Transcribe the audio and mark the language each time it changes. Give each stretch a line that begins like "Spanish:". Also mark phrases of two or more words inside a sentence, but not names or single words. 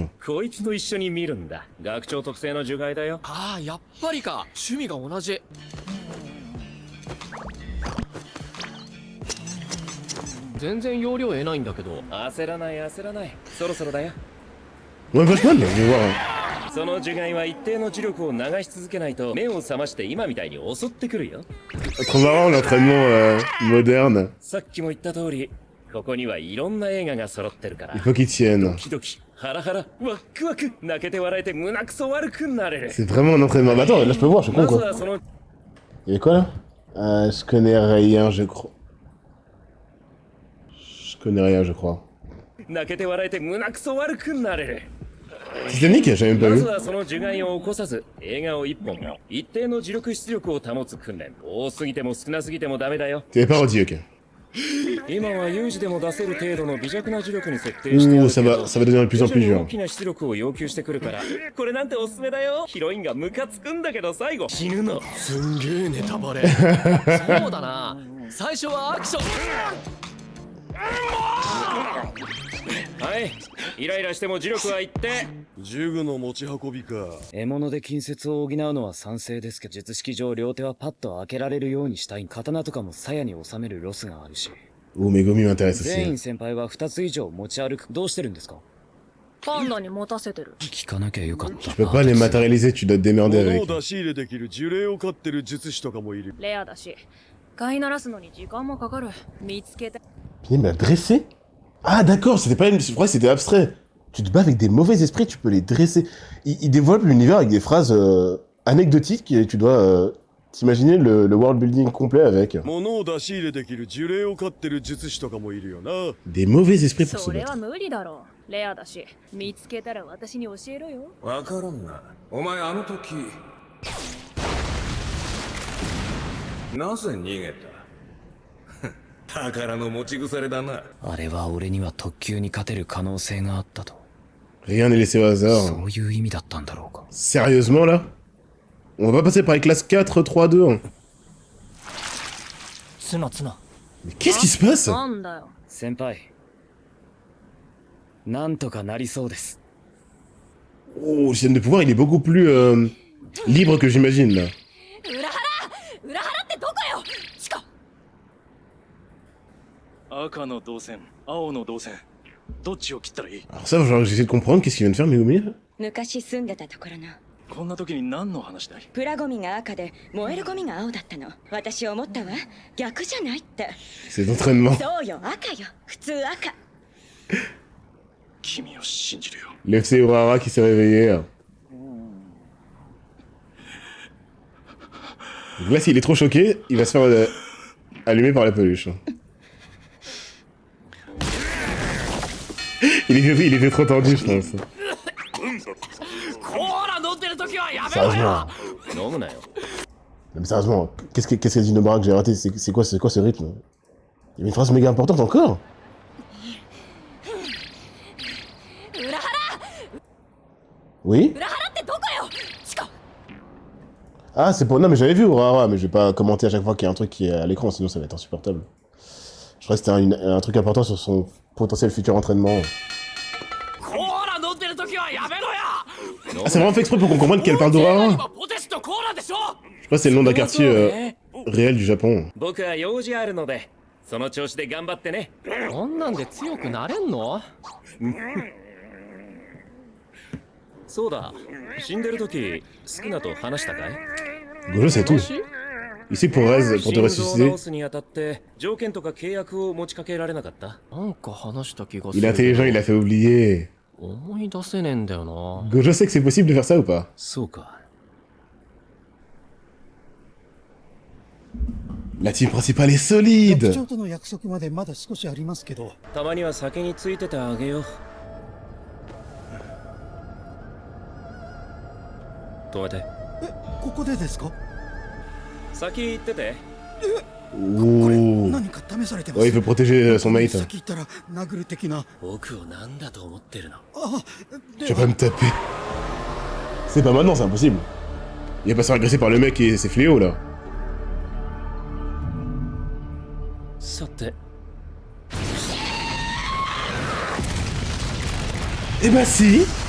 Japanese: こいつと一緒に見るんだ学長特製の除外だよああやっぱりか趣味が同じ全然容量得ないんだけど焦らない焦らないそろそろだよ
French: Ouais, vachement, je vais voir. Hein.
Japanese: その除外は一定の磁力を流し続けないと目を覚まして今みたいに襲ってくるよ
French: Trop marrant l'entraînement moderne.
Japanese: さっきも言った通りここにはいろんな映画が揃ってるから
French: Il faut qu'ils tiennent.
Japanese: ドキドキハラハラワックワク泣けて笑えて胸くそ悪くなれる
French: C'est vraiment un entraînement. Bah attends, là je peux voir, je suis
Japanese: ま
French: con
Japanese: ず
French: quoi.
Japanese: はその
French: Il y a quoi là Je connais rien, je crois. Je connais rien, je crois.
Japanese: 泣けて笑えて胸くそ悪くなれる
French: Titanic, j'avais même pas
Japanese: まず
French: vu.
Japanese: はその除外を起こさず映画を一本一定の磁力出力を保つ訓練多すぎても少なすぎてもダメだよ
French: C'est pas redit, ok.
Japanese: 今は有事でも出せる程度の微弱な磁力に設定してあ
French: Ouh,
Japanese: る
French: ça
Japanese: けど
French: va devenir de plus en plus
Japanese: 徐々に
French: dur.
Japanese: 大きな出力を要求してくるからこれなんておすすめだよヒロインがムカつくんだけど最後死ぬのすんげえネタバレそうだな最初はアクションはいイライラしても磁力は一定銃具の持ち運びか。獲物で近接を補うのは賛成ですけど術式上両手はパッと開けられるようにしたい刀とかも鞘に収めるロスがあるし
French: Oh, Megumi m'intéresse
Japanese: 全
French: aussi.
Japanese: 員先輩は2つ以上持ち歩くどうしてるんですかパンダに持たせてる聞かなきゃよかった
French: Tu peux pas les matérialiser, tu dois te démerder
Japanese: 物を
French: avec.
Japanese: 出し入れできる呪霊を飼ってる術師とかもいる。レアだし飼いならすのに時間もかかる見つけて
French: Il m'a dressé. Ah d'accord, c'était pas une... Je croyais que c'était abstrait. Tu te bats avec des mauvais esprits, tu peux les dresser. Il développe l'univers avec des phrases anecdotiques et tu dois t'imaginer le
English: world building
French: complet avec.
Japanese: 物を出し入れできる呪霊を飼ってる術師とかもいるよな。
French: Des mauvais esprits pour se
Japanese: それは
French: battre.
Japanese: 無理だろうレアだし見つけたら私に教えろよわからんな。お前あの時なぜ逃げた宝の持ち腐れだな。あれは俺には特級に勝てる可能性があったと
French: Rien n'est laissé au hasard.
Japanese: そういう意味だったんだろうか。
French: Sérieusement, là? On va pas passer par les classes 4, 3, 2, 1.
Japanese: ツナツナ
French: Mais qu'est-ce qui se passe?
Japanese: なんだよ。先輩。なんとかなりそうです。
French: Oh, le système de pouvoir, il est beaucoup plus libre que j'imagine, là.
Japanese: 裏腹ってどこよ。チカ。赤の導線、青の導線。どっちを切ったらいい？
French: Alors ça, genre, j'essaie de comprendre qu'est-ce qu'il vient de faire, Megumi, là?
Japanese: 昔住んでたところのこんな時に何の話だい？プラゴミが赤で燃えるゴミが青だったの。私思ったわ。逆じゃないって。
French: C'est d'entraînement.
Japanese: そうよ、赤よ。普通赤。君を信じるよ。
French: Le FC Urara qui s'est réveillé. Donc là, s'il est trop choqué, il va se faire allumer par la peluche. Il était trop tendu, je pense.
Japanese: コーラ飲んでる時はやめろ
French: Sérieusement.
Japanese: よ。飲むなよ。
French: Non, mais sérieusement, qu'est-ce qu'a dit Nomura que j'ai raté? C'est quoi ce rythme? Il y avait une phrase méga importante encore? Oui?
Japanese: 裏腹ってどこよ。チカ。
French: Ah, c'est pour... Non, mais j'avais vu Urara, mais je vais pas commenter à chaque fois qu'il y a un truc qui est à l'écran, sinon ça va être insupportable. Je crois que c'était un truc important sur son potentiel futur entraînement.
Japanese: コーラ飲んでる時はやめろや。
French: Ah, c'est vraiment fait exprès pour qu'on comprenne qu'elle parle d'Urara?
Japanese: 今ポテチとコーラでしょ。
French: Je crois que c'est le nom d'un quartier réel du Japon.
Japanese: 僕は用事あるので、その調子で頑張ってね。こんなんで強くなれんの？そうだ、死んでる時、スキナと話したかい？
French: Gojo, c'est tout. Il sait que pour te
Japanese: 心臓を
French: ressusciter,
Japanese: 治すにあたって条件とか契約を持ちかけられなかった？なんか話した気がす
French: il
Japanese: る。
French: est intelligent, il a fait oublier.
Japanese: 思い出せねえんだよな。
French: Gojo sait que c'est possible de faire ça ou pas?
Japanese: そうか。
French: La team principale est solide!
Japanese: 局長との約束までまだ少しありますけど、たまには先についててあげよう。止めて。ここでですか？先行ってて。これ
French: Ouh.
Japanese: 何か試されてま
French: Ouais, il
Japanese: す。
French: veut protéger son mate.
Japanese: 先行ったら殴る的な。僕をなんだと思ってるの？あ、
French: Tu vas pas me taper. C'est pas maintenant, c'est impossible. Il va pas se faire agresser par le mec et ses fléaux là.
Japanese: さて。
French: Eh bah si!